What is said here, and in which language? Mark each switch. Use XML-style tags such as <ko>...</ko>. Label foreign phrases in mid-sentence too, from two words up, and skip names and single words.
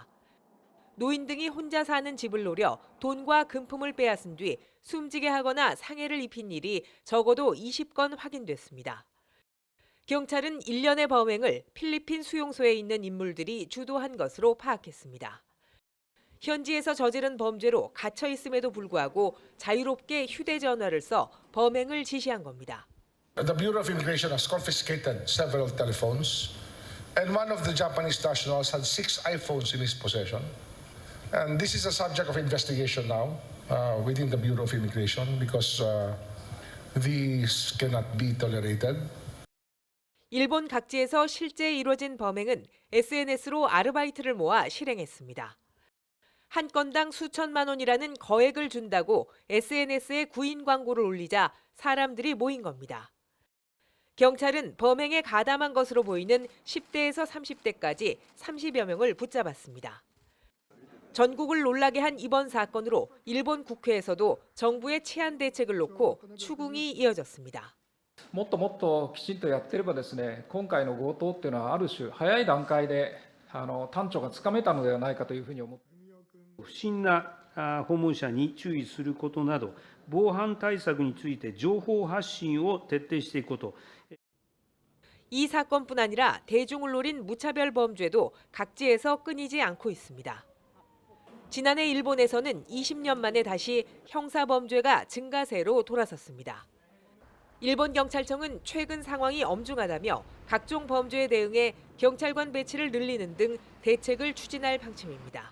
<ko>노인 등이 혼자 사는 집을 노려 돈과 금품을 빼앗은 뒤 숨지게 하거나 상해를 입힌 일이 적어도 20건 확인됐습니다. 경찰은 일련의 범행을 필리핀 수용소에 있는 인물들이 주도한 것으로 파악했습니다. 현지에서 저지른 범죄로 갇혀 있음에도 불구하고 자유롭게 휴대전화를 써 범행을 지시한 겁니다.</ko> <en>The Bureau of Immigration has confiscated several telephones, and one of the Japanese nationals had 6 iPhones in his possession. And this is a subject of investigation now within the Bureau of Immigration because these cannot be tolerated.</en> <ko>일본 각지에서 실제 이뤄진 범행은 SNS로 아르바이트를 모아 실행했습니다. 한 건당 수천만 원이라는 거액을 준다고 SNS에 구인 광고를 올리자 사람들이 모인 겁니다. 경찰은 범행에 가담한 것으로 보이는 10대에서 30대까지 30여 명을 붙잡았습니다. 전국을 놀라게 한 이번 사건으로 일본 국회에서도 정부의 치안 대책을 놓고 추궁이 이어졌습니다.</ko> <ja>もっともっときちんとやってればですね、今回の強盗っていうのはある種早い段階で端緒がつかめたのではないかというふうに思っています。不審な訪問者に注意することなど、防犯対策について情報発信を徹底していくこと。</ja> <ko>이 사건뿐 아니라 대중을 노린 무차별 범죄도 각지에서 끊이지 않고 있습니다. 지난해 일본에서는 20년 만에 다시 형사 범죄가 증가세로 돌아섰습니다. 일본 경찰청은 최근 상황이 엄중하다며 각종 범죄에 대응해 경찰관 배치를 늘리는 등 대책을 추진할 방침입니다.</ko>